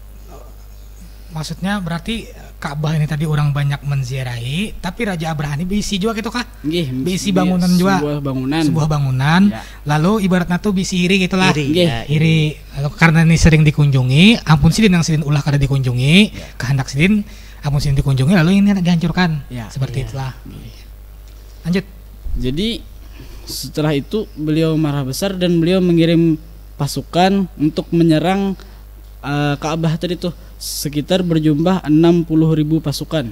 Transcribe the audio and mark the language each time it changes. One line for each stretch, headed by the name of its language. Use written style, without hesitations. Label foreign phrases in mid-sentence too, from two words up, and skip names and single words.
Indonesian: Maksudnya berarti Ka'bah ini tadi orang banyak menziarahi, tapi Raja Abrahah ini bisi juga gitu kah? Nggih,
Banjar: bisi bangunan juga. Sebuah bangunan. Ya. Lalu ibaratnya tuh bisi iri gitulah. Iri. Lalu karena ini sering dikunjungi, ampun Sidin yang Sidin ulah kada dikunjungi, kehendak Sidin ampun Sidin dikunjungi lalu ini dihancurkan. Ya.
Indonesian: Seperti itulah. Lanjut. Jadi setelah itu beliau marah besar dan beliau mengirim pasukan untuk menyerang Ka'bah tadi tuh, sekitar berjumlah 60.000 pasukan.